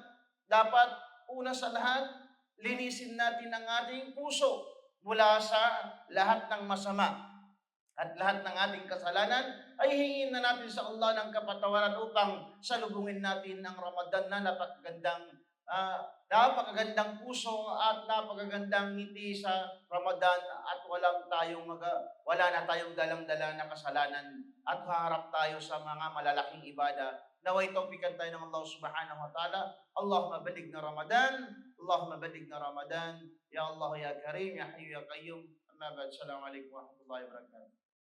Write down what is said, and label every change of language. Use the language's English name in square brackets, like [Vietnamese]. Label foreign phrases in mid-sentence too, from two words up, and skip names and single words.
[Filipino] Dapat una sa lahat, linisin natin ang ating puso mula sa lahat ng masama at lahat ng ating kasalanan ay hingin na natin sa Allah ng kapatawaran upang salubungin natin ang Ramadan na napakagandang puso at napakagandang ngiti sa Ramadan at wala na tayong dalang-dala na kasalanan at haharap tayo sa mga malalaking ibada. Naway tawfikan tayo ng Allah [Arabic] سبحانه وتعالى. اللهم بلغنا رمضان اللهم بلغنا رمضان. يا الله يا كريم يا حي يا قيوم. أما بعد. السلام عليكم ورحمة الله وبركاته.